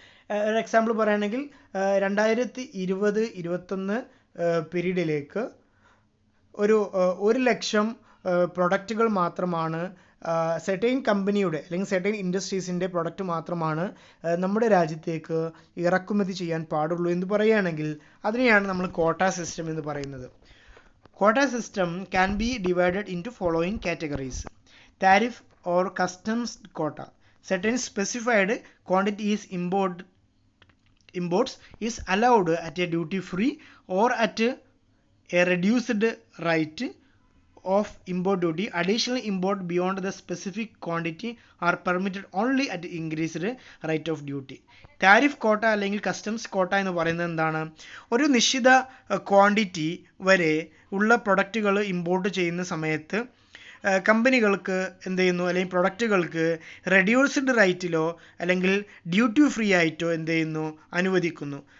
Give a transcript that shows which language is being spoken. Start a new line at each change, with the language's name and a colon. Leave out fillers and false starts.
Malayalam: ഒരു എക്സാമ്പിൾ പറയുകയാണെങ്കിൽ 2020-21 പീരീഡിലേക്ക് ഒരു 1,00,000 പ്രൊഡക്റ്റുകൾ മാത്രമാണ് സെർട്ടൈൻ കമ്പനിയുടെ അല്ലെങ്കിൽ സെർട്ടൈൻ ഇൻഡസ്ട്രീസിൻ്റെ പ്രൊഡക്റ്റ് മാത്രമാണ് നമ്മുടെ രാജ്യത്തേക്ക് ഇറക്കുമതി ചെയ്യാൻ പാടുള്ളൂ എന്ന് പറയുകയാണെങ്കിൽ അതിനെയാണ് നമ്മൾ ക്വാട്ട സിസ്റ്റം എന്ന് പറയുന്നത്.
English: Quota system can be divided into following categories. Tariff or customs quota. Certain specified quantities imports is allowed at a duty free or at a reduced rate of import duty. Additional import beyond the specific quantity are permitted only at increased rate of duty.
Malayalam: Tariff കോട്ട അല്ലെങ്കിൽ customs കോട്ട എന്ന് പറയുന്നത് എന്താണ്? ഒരു നിശ്ചിത quantity വരെ ഉള്ള പ്രൊഡക്റ്റുകൾ ഇമ്പോർട്ട് ചെയ്യുന്ന സമയത്ത് കമ്പനികൾക്ക് എന്ത് ചെയ്യുന്നു, അല്ലെങ്കിൽ പ്രൊഡക്റ്റുകൾക്ക് റെഡ്യൂസ്ഡ് റേറ്റിലോ അല്ലെങ്കിൽ ഡ്യൂട്ടി ഫ്രീ ആയിട്ടോ എന്ത് ചെയ്യുന്നു, അനുവദിക്കുന്നു.